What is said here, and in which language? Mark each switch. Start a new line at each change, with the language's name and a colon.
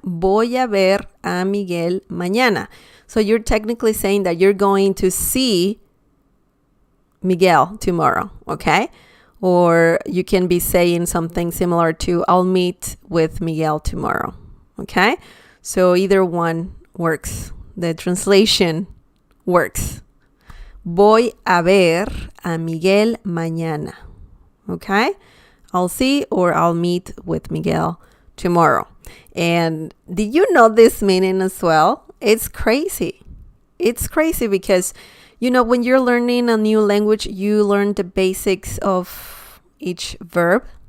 Spanish: Voy a ver a Miguel mañana.
English: So you're technically saying that you're going to see Miguel tomorrow, okay? Or you can be saying something similar to I'll meet with Miguel tomorrow, okay? So either one works. The translation works.
Spanish: Voy a ver a Miguel mañana, okay?
English: I'll see or I'll meet with Miguel tomorrow. And did you know this meaning as well? It's crazy. It's crazy because, you know, when you're learning a new language, you learn the basics of each verb.